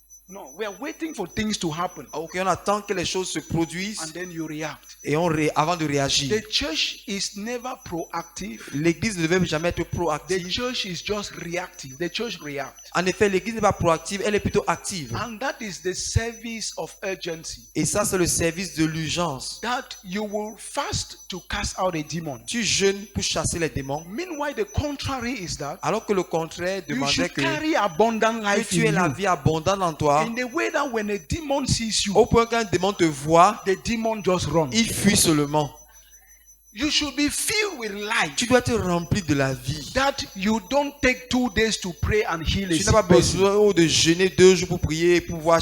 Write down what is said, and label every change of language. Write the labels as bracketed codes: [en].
[en] No, we are waiting for things to happen [fr] Ok, on attend que les choses se produisent [en] and then you react. [fr] et avant de réagir. [en] The church is never proactive. [fr] L'église ne devait jamais être [en] The [fr] proactive. [en] church is just reactive. The church reacts. [fr] En effet, l'église n'est pas proactive, elle est plutôt active. [en] And that is the service of urgency. [fr] Et ça, c'est le service de l'urgence. [en] That you will fast to cast out a demon. [fr] Tu jeûnes pour chasser les démons. [en] Meanwhile, the contrary is that [fr] Alors que le contraire [en] you [fr] demandait [en] should [fr] que [en] carry abundant life [fr] tu aies [en] in [fr] la [en] you. [fr] vie abondante en toi. [en] In the way that when a demon sees you, [fr] Au point qu'un démon te voit, [en] the demon just runs. [fr] il fuit seulement. [en] You should be filled with life. [fr] Tu dois être rempli de la vie. [en] That you don't take 2 days to pray and heal a [fr] Tu n'as pas [en] sick person. [fr] besoin de jeûner 2 jours pour prier et pouvoir